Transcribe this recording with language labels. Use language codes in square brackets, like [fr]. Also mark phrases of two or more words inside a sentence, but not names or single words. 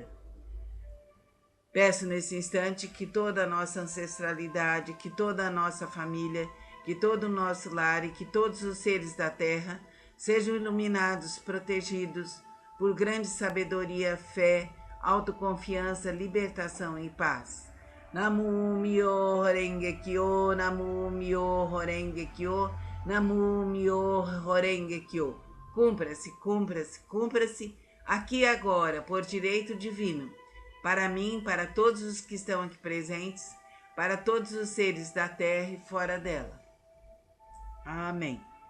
[pt] Peço nesse instante que toda a nossa ancestralidade, que toda a nossa família, que todo o nosso lar e que todos os seres da Terra sejam iluminados, protegidos por grande sabedoria, fé, autoconfiança, libertação e paz. [ja] 南無妙法蓮華経、南無妙法蓮華経、南無妙法蓮華経. [pt] Cumpra-se, cumpra-se, cumpra-se, aqui e agora, por direito divino, para mim, para todos os que estão aqui presentes, para todos os seres da Terra e fora dela. Amém.